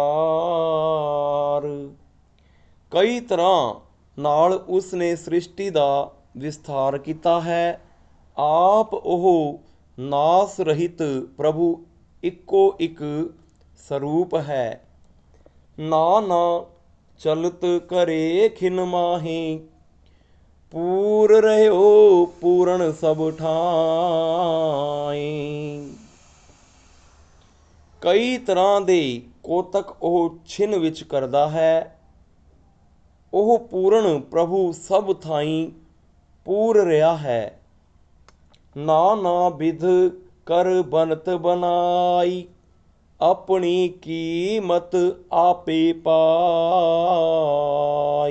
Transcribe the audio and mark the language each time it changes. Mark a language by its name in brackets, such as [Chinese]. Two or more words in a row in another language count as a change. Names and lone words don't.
[Punjabi] ਕਈ ਤਰ੍ਹਾਂ ਨਾਲ ਉਸ ਨੇ ਸ੍ਰਿਸ਼ਟੀ ਦਾ ਵਿਸਥਾਰ ਕੀਤਾ ਹੈ। ਆਪ ਉਹ ਨਾਸ ਰਹਿਤ ਪ੍ਰਭੂ ਇੱਕੋ ਇੱਕ ਸਰੂਪ ਹੈ। ਨਾਨਾ ਚਲਤ ਕਰੇ ਖਿਨ ਮਾਹੇ, ਪੂਰ ਰਹੋ ਪੂਰਨ ਸਭ ਠਾਏ। ਕਈ ਤਰ੍ਹਾਂ ਦੇ ਕੋਤਕ ਉਹ ਛਿਨ ਵਿੱਚ ਕਰਦਾ ਹੈ। ਉਹ ਪੂਰਨ ਪ੍ਰਭੂ ਸਭ ਥਾਈਂ ਪੂਰ ਰਿਹਾ ਹੈ। ਨਾਨਾ ਬਿਧ ਕਰ ਬਨਤ ਬਨਾਈ, ਆਪਣੀ ਕੀਮਤ ਆਪੇ ਪਾਈ।